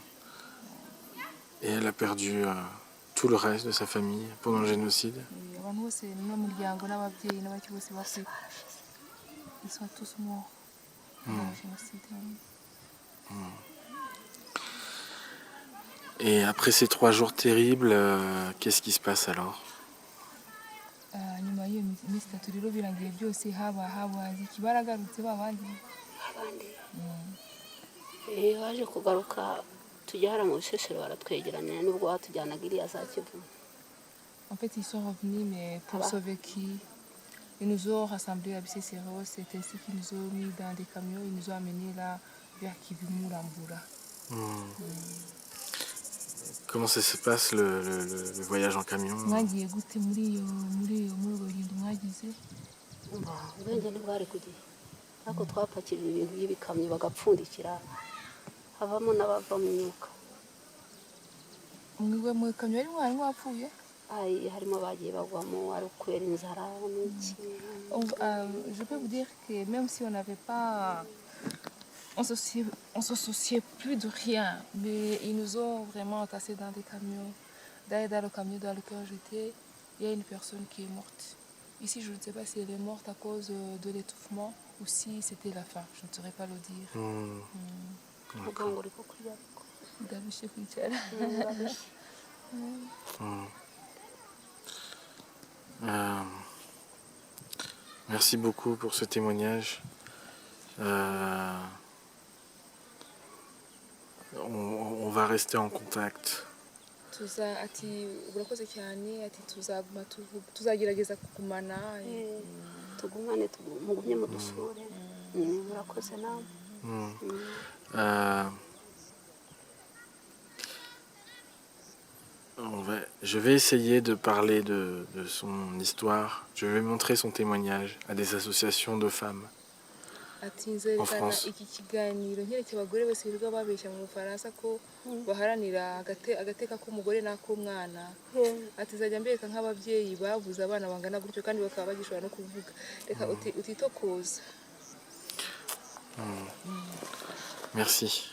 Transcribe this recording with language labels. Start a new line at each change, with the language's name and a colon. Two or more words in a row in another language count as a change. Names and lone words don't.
French: Et elle a perdu tout le reste de sa famille pendant le génocide. Ils sont tous morts pendant le génocide. Et après ces 3 jours terribles, qu'est-ce qui se passe alors?
Kinyarwanda: Baje kugaruka tujya hara mu Bisesero baratwegeranya nubwo batujyanaga iriya za Kivu.
French: En fait, ils sont revenus, mais pour sauver qui? Ils nous ont rassemblés à Bisesero, c'est ainsi qu'ils nous ont mis dans des camions, ils nous ont amenés là vers Kivumu, Lambura. Comment ça se passe le voyage en camion?
Kinyarwanda: Mwagiye gute muri urwo rugendo mwagize? Ubwenge ntibwari kugiye ariko twapakira ibintu by'ibikamyo bagapfundikira havamo n'abava mu myuka. Mwigwe mu kamyo ari mwari mwapfuye? Harimo bagiye bagwamo ari kubera inzara n'iki.
French: Je peux vous dire que même si on n'avait pas... On se souciait plus de rien, mais ils nous ont vraiment entassés dans des camions. D'ailleurs, dans le camion dans lequel j'étais, il y a une personne qui est morte. Ici, je ne sais pas si elle est morte à cause de l'étouffement ou si c'était la faim. Je ne saurais pas le dire. Merci beaucoup pour ce témoignage. On va rester en contact.
Kinyarwanda: tuzagerageza kugumana tugumane mugumye mudusure murakoze namwe.
French: Je vais essayer de parler de son histoire. Je vais montrer son témoignage à des associations de femmes en France.
Kinyarwanda: iki kiganiro nk'ereke abagore bose birirwa babeshya mu Bufaransa ko baharanira agateka k'umugore n'ak'umwana. Ati zajya mbereka nk'ababyeyi babuze abana bangana gutyo kandi bakaba bagishobora no kuvuga. Reka utitokoza.
French: Merci.